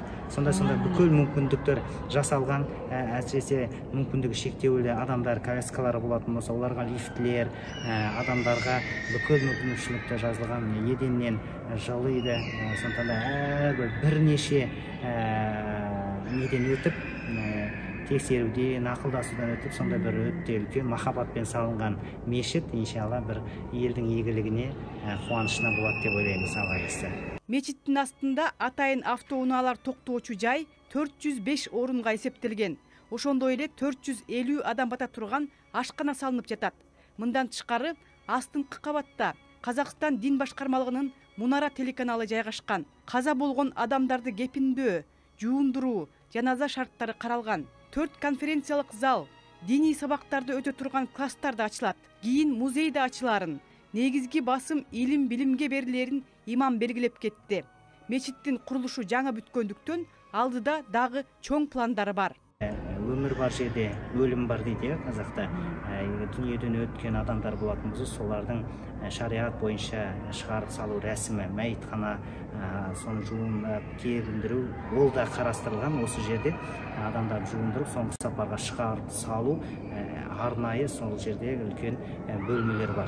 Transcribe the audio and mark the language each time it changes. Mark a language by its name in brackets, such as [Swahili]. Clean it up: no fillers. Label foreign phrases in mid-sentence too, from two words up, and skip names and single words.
[Kazakh] Сондай бүкіл мүмкіндіктер жасалған, әсіресе мүмкіндігі шектеулі адамдар, коляскалары болатын болса, оларға лифтлер, адамдарға бүкіл мүмкіншілікті жазылған, еденнен жылыйды. Сондықтан да бірнеше неден өтіп, тексеруден, ақылдасудан өтіп, сондай бір өте үлкен махаббатпен салынған мешіт, иншалла, бір елдің игілігіне, қуанышына болады деп ойлаймыз, Алла қаласа. [Kyrgyz] Мечиттин астында атайын автоунаалар токтоочу жай 405 орынга эсептелген. Ошондой эле 450 адам бата турган ашкана салынып жатат. Мындан тышкары астыңкы кабатта Казакстан дин башкармалыгынын Мунара телеканалы жайгашкан. Каза болгон адамдарды кепиндөө, жуундуруу, жаназа шарттары каралган. 4 конференциялык зал, диний сабактарды өтө турган класстар да ачылат. Кийин музей да ачыларын, негизги басым илим билимге берилерин имам белгилеп кетти. Мечиттин курулушу жаңы бүткөндүктөн алдыда дагы чоң пландары бар. [Kazakh] өмір бар жерде өлім бар дейді қазақта. Дүниеден өткен адамдар болатын болса, солардың шариғат бойынша шығарып салу рәсімі, мәйітхана соны жуындырып кебіндіру, ол да қарастырылған. Осы жерде адамдарды жуындырып соңғы сапарға шығарып салу арнайы сол жерде үлкен бөлмелер бар.